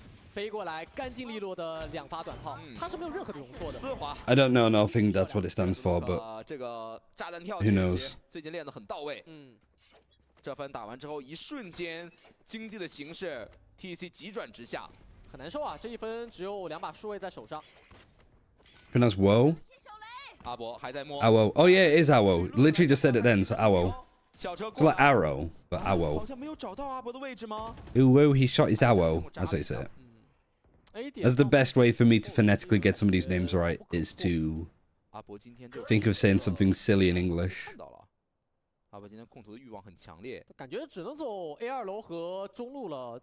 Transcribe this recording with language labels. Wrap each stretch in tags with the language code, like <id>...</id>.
<zh>飞过来，干净利落的2发短炮，他是没有任何的容错的。</zh> <en>I don't know nothing. That's what it stands for, but who knows?</en> <zh>最近练得很到位。这番打完之后，一瞬间经济的形势 TEC 急转直下，很难受啊！这一分只有2把数位在手上。</zh> <en>Pronounce Woe?</en> <zh>阿博还在摸。</zh> <en>Awo. Oh yeah, it is Awo. Literally just said it then. So Awo.</en> <zh>小车</zh> <en>It's like arrow, but Awo.</en> <zh>好像没有找到阿博的位置吗</zh> <en>Uwu, he shot his Awo. That's how you say it. That's the best way for me to phonetically get some of these names right, is to think of saying something silly in English.</en> <zh>阿博今天控图的欲望很强烈，感觉只能走 A2 楼和中路了。</zh>